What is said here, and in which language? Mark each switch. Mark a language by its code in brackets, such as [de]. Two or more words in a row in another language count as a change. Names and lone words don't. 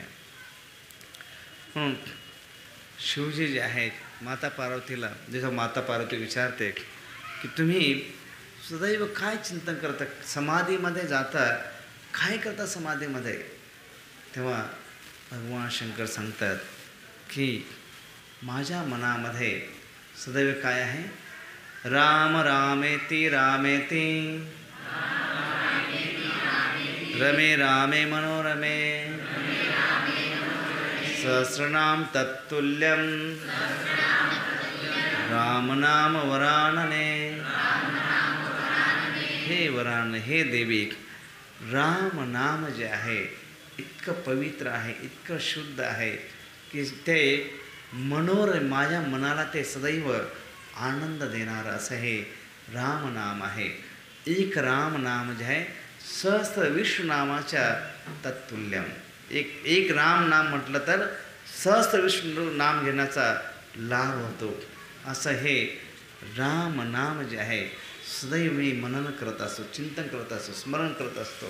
[mr] म्हणून शिवजी जे आहेत माता पार्वतीला, जेव्हा माता पार्वती विचारते की तुम्ही सदैव काय चिंतन करता, समाधीमध्ये जाता, काय करता समाधीमध्ये, तेव्हा भगवान शंकर सांगतात की माझ्या मनामध्ये सदैव काय आहे? [sa] राम रामेति रामेति रमे रामे मनोरमे सहस्रनाम तत्तुल्यं राम नाम वरानने. [mr] हे वरान, हे देवी, राम नाम जे आहे इतकं पवित्र आहे, इतकं शुद्ध आहे की ते माझ्या मनाला ते सदैव आनंद देणारं असं हे राम नाम आहे. एक राम नाम जे आहे सहस्त्र विष्णू नामाच्या तत्तुल्यम. एक राम नाम म्हटलं तर सहस्त्र विष्णू नाम घेण्याचा लाभ होतो. असं हे राम नाम जे आहे सदैव मी मनन करत असतो, चिंतन करत असतो, स्मरण करत असतो.